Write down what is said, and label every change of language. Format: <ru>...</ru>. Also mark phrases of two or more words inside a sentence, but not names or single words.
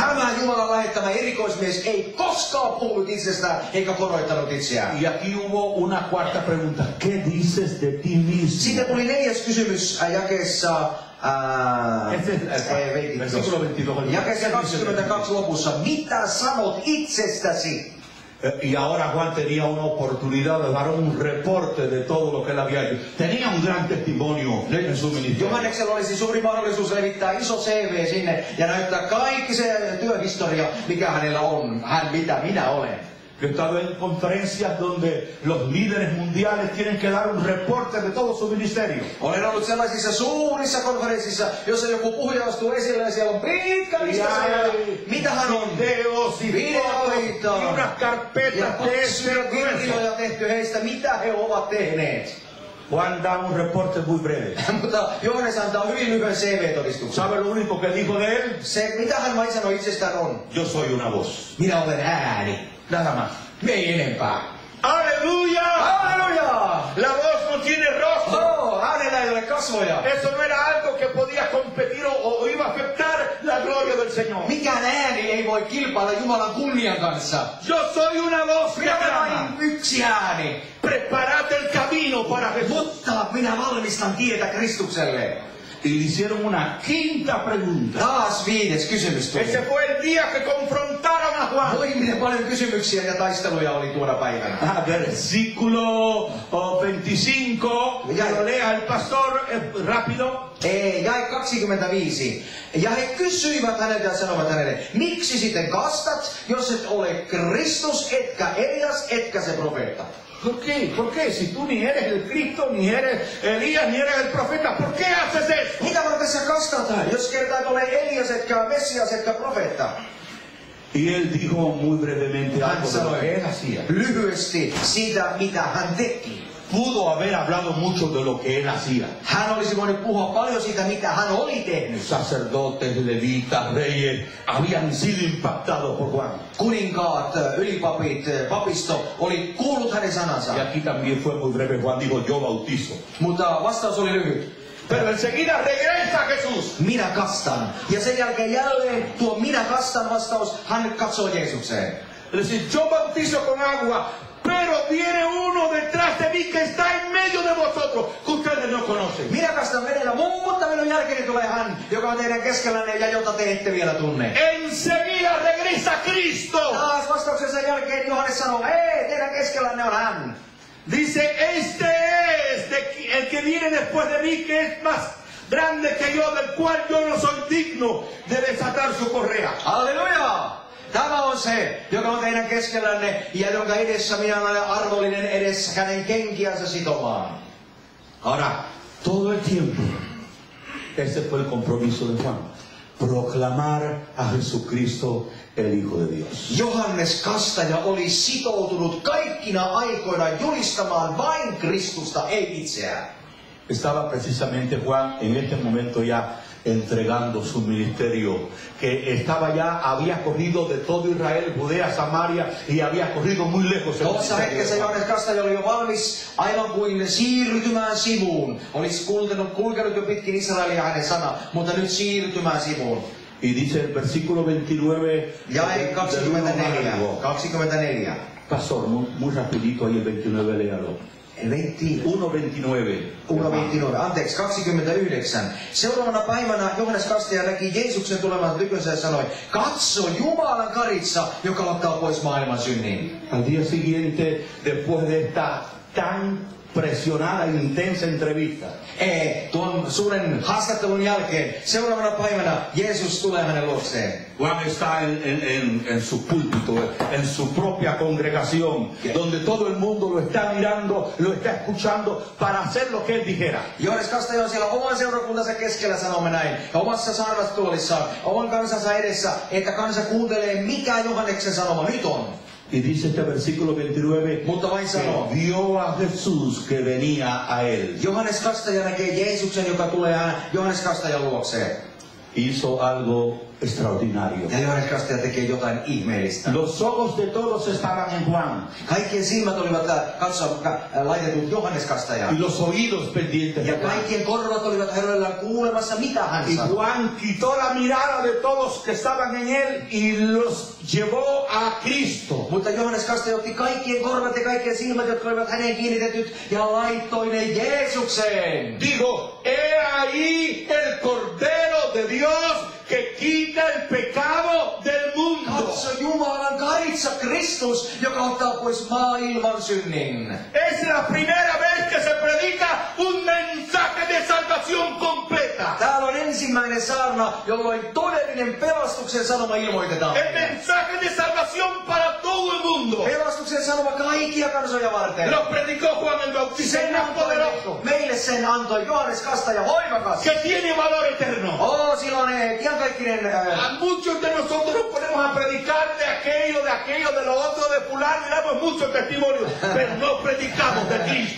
<fi>Tämä Jumalan lähettämä erikoismies ei koskaan puhunut itsestään eikä koroittanut itseään.</fi> <es>Y aquí hubo una cuarta pregunta. ¿Qué dices de ti mismo?</es> <fi>Sitten tuli 4. kysymys jakeessa</fi> <es>Versículo 22.</es> <fi>jakeessa 22 lopussa. Mitä sanot itsestäsi?</fi> <es>Y ahora Juan tenía una oportunidad de dar un reporte de todo lo que él había hecho. Tenía un gran testimonio en su ministerio.</es> <fi>Johanneksella olisi suuri mahdollisuus levittää iso CV sinne ja näyttää kaikki se työhistoria, mikä hänellä on. Mitä minä olen.</fi> <es>Yo he estado en conferencias donde los líderes mundiales tienen que dar un reporte de todo su ministerio.</es> <fi>Olen ollut sellaisissa suurissa konferenssissa, jossa joku puhuja astuu esille ja siellä on pitkä lista siellä. Mitä hän on?</fi> <es>Videos y</es> <fi>Videoita.</fi> <es>fotos y unas</es> <fi>Ja</fi> <es>carpetas de ese grueso.</es> <fi>kirjoja tehty heistä, mitä he ovat tehneet.</fi> <es>Juan da un reporte muy breve.</es> <fi>Mutta Johannes antaa hyvin lyhyen CV-todistuksen.</fi> <es>¿Sabe lo único que dijo de él?</es> <fi>Se, mitä hän vain sanoi itsestään on.</fi> <es>Yo soy una voz.</es> <fi>Minä olen ääni.</fi> <es>Nada más.</es> <fi>Me ei enempää.</fi> <es>¡Aleluya!</es> <fi>Halleluja!</fi> <es>La voz no tiene rostro.</es> <fi>Hänellä ei ole kasvoja.</fi> <es>Eso no era algo que podía competir o iba a afectar la gloria del Señor.</es> <fi>Mikään ääni ei voi kilpailla Jumalan kunnian kanssa.</fi> <es>Yo soy una voz que</es> <fi>Minä olen</fi> <es>clama.</es> <fi>vain yksi ääni.</fi> <es>Preparate el camino para Jesús.</es> <fi>Mutta minä valmistan tietä Kristukselle.</fi> <es>y le hicieron una quinta pregunta.</es> <fi>Taas 5. kysymys tuli.</fi> <es>Ese fue el día que confrontaron a Juan.</es> <fi>Voi miten paljon kysymyksiä ja taisteluja oli tuona päivänä.</fi> <es>Versículo 25, ya lo lea el pastor rápido.</es> <fi>Jae 25. Ja he kysyivät häneltä ja sanoivat hänelle, miksi sitten kastat, jos et ole Kristus, etkä Elias, etkä se profeetta?</fi> <es>¿Por qué? ¿Por qué? Si tú ni eres el Cristo, ni eres Elías, ni eres el profeta, ¿por qué haces eso?</es> <fi>Mitä varten sä kastat, jos kertaa et ole Elias, etkä Messias, etkä profeetta?</fi> <es>Y él dijo muy brevemente</es> <fi>Hän</fi> <es>algo de lo que</es> <fi>sanoi</fi> <es>él hacía.</es> <fi>lyhyesti siitä, mitä hän teki.</fi> <es>Pudo haber hablado mucho de lo que él hacía.</es> <fi>Hän olisi voinut puhua paljon siitä, mitä hän oli tehnyt.</fi> <es>Sacerdotes, levitas, reyes habían sido impactados por Juan.</es> <fi>Kuninkaat, ylipapit, papisto oli kuullut hänen sanansa.</fi> <es>Y aquí también fue muy breve. Juan dijo, yo bautizo.</es> <fi>Mutta vastaus oli lyhyt.</fi> <es>Pero enseguida regresa Jesús.</es> <fi>Minä kastan. Ja sen jälkeen jälleen tuo minä kastan vastaus, hän katsoo Jeesukseen.</fi> <es>Es decir, yo bautizo con agua, pero viene uno detrás de mí que está en medio de vosotros, que ustedes no conocen.</es> <fi>Minä kastan vedellä, mutta minun jälkeeni tulee hän, joka on teidän keskellänne ja jota te ette vielä tunne.</fi> <es>Enseguida regresa Cristo.</es> <fi>Taas vastauksen sen jälkeen Johannes sanoo, ei, teidän keskellänne on hän.</fi> <es>Dice, este es el que viene después de mí, que es más grande que yo, del cual yo no soy digno de desatar su correa.</es> <fi>Halleluja! Tämä on se, joka on teidän keskellänne ja jonka edessä minä olen arvollinen edessä hänen kenkiänsä sitomaan.</fi> <es>Ahora, todo el tiempo, ese fue el compromiso de Juan. Proclamar a Jesucristo el Hijo de Dios.</es> <fi>Johannes Kastaja oli sitoutunut kaikkina aikoina julistamaan vain Kristusta, ei itseään.</fi> <es>Estaba precisamente Juan en este momento ya entregando su ministerio, que estaba ya, había corrido de todo Israel, Judea, Samaria, y había corrido muy lejos.</es> <fi>Tuossa hetkessä Johannes Kastaja oli jo valmis aivan kuin siirtymään sivuun. Olisi kulkenut jo pitkin Israelia hänen sana, mutta nyt siirtymään sivuun.</fi> <es>Y dice el versículo 29,</es> <fi>Jae 24.</fi> <es>Pastor, muy rapidito ahí el 29, léalo. 1:29.</es> <fi>Anteeksi, 29. Seuraavana päivänä Johannes Kastaja näki Jeesuksen tulevan tykönsä ja sanoi, katso Jumalan karitsa, joka ottaa pois maailman synnin.</fi> <es>Al día siguiente, después de esta tan presionada e intensa entrevista,</es> <fi>Tuon suuren haastattelun jälkeen, seuraavana päivänä Jeesus tulee hänen luokseen.</fi> <es>Juan está en su púlpito, en su propia congregación, donde todo el mundo lo está mirando, lo está escuchando para hacer lo que él dijera.</es> <fi>Johannes Kastaja on siellä oman seurakuntansa keskellä, sanomme näin, ja omassa saarastuolissaan, oman kansansa edessä, että kansa kuuntelee, mikä Johanneksen sanoma nyt on.</fi> <es>Y dice este versículo 29,</es> <fi>Mutta vain sanoo,</fi> <es>que vio a Jesús que venía a él.</es> <fi>Johannes Kastaja näkee Jeesuksen, joka tulee Johannes Kastajan luokseen.</fi> <es>Hizo algo extraordinario.</es> <fi>Ja Johannes Kastaja tekee jotain ihmeellistä.</fi> <es>Los ojos de todos estaban en Juan</es> <fi>Kaikkien silmät olivat laitetut Johannes Kastajaan.</fi> <es>y los oídos pendientes de</es> <fi>Ja</fi> <es>Juan.</es> <fi>kaikkien korvat olivat herroillaan kuulemassa, mitä hän</fi> <es>Y</es> <fi>sanoi.</fi> <es>Juan quitó la mirada de todos que estaban en él y los llevó a Cristo.</es> <fi>Mutta Johannes Kastaja otti kaikkien korvat ja kaikkien silmät, jotka olivat häneen kiinnitetyt, ja laittoi ne Jeesukseen.</fi> <es>Dijo, he ahí el Cordero de Dios que quita el pecado del mundo.</es> <fi>Katso Jumalan karitsa Kristus, joka ottaa pois maailman synnin.</fi> <es>Es la primera vez que se predica un mensaje de salvación completa.</es> <fi>Täällä on ensimmäinen saarna, jolloin todellinen pelastuksen sanoma ilmoitetaan.</fi> <es>El mensaje de salvación para todo el mundo.</es> <fi>Pelastuksen sanoma kaikkia kansoja varten.</fi> <es>Lo predicó Juan el Bautista, el más poderoso,</es> <fi>Meille sen antoi Johannes Kastaja voimakas.</fi> <es>que tiene valor eterno.</es> <fi>Sillä on iankaikkinen...</fi> <es>A muchos de nosotros nos ponemos a predicar de aquello, de lo otro, de fulano, y damos muchos testimonios, pero no predicamos de Cristo.</es>